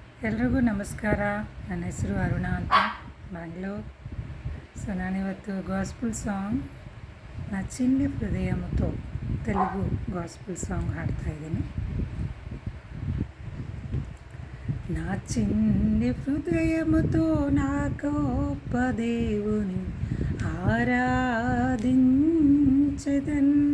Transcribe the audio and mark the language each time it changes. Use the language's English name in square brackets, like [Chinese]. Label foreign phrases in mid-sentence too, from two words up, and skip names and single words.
[Kannada] ಎಲ್ರಿಗೂ ನಮಸ್ಕಾರ. ನನ್ನ ಹೆಸರು ಅರುಣ ಅಂತ, ಬ್ಯಾಂಗ್ಳೂರ್. ಸೊ ನಾನಿವತ್ತು [English] gospel song [Kannada] నా చిన్ని హృదయముతో తెలుగు [English] gospel song [Kannada] ಹಾಡ್ತಾಯಿದ್ದೀನಿ. [Telugu] నా చిన్ని హృదయముతో నా గొప్ప దేవుని ఆరాధించెదన్.